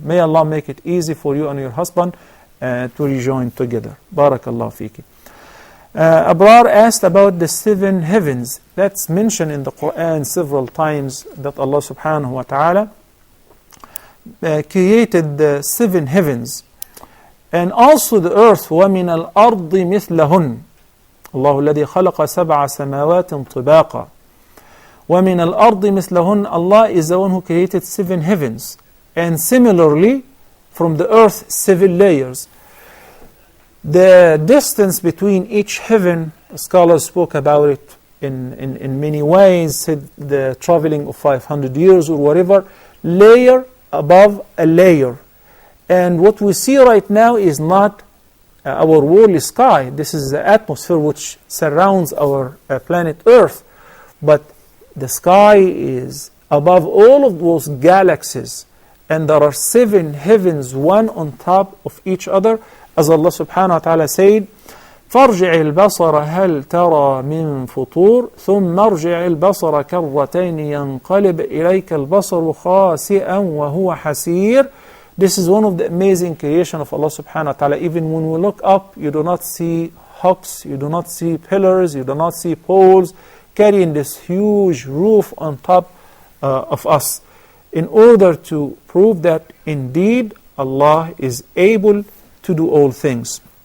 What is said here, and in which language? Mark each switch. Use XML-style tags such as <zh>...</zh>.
<en>May Allah make it easy for you and your husband to rejoin together. Barakallah fiki. Abrar asked about the 7 heavens. That's mentioned in the Quran several times, that Allah subhanahu wa ta'ala created the 7 heavens. And also the earth,</en> <ar>وَمِنَ الْأَرْضِ مِثْلَهُنْ اللَّهُ الَّذِي خَلَقَ سَبْعَ سَمَاوَاتٍ طِبَاقًا. وَمِنَ الْأَرْضِ مِثْلَهُنْ,</ar> <en>Allah is the one who created 7 heavens. And similarly, from the earth, 7 layers. The distance between each heaven, scholars spoke about it in many ways, said the traveling of 500 years or whatever, layer above a layer. And what we see right now is not our worldly sky. This is the atmosphere which surrounds our planet Earth. But the sky is above all of those galaxies. And there are 7 heavens, one on top of each other. As Allah subhanahu wa ta'ala said,</en> <ar>فَارْجِعِ الْبَصَرَ هَلْ تَرَى مِنْ فُطُورٍ ثُمَّ ارْجِعِ الْبَصَرَ كَرَّتَيْنِ يَنْقَلِبْ إِلَيْكَ الْبَصَرُ خَاسِئًا وَهُوَ حَسِيرٌ.</ar> <en>This is one of the amazing creation of Allah subhanahu wa ta'ala. Even when we look up, you do not see hooks, you do not see pillars, you do not see poles carrying this huge roof on top of us, in order to prove that indeed Allah is able to do all things.</en>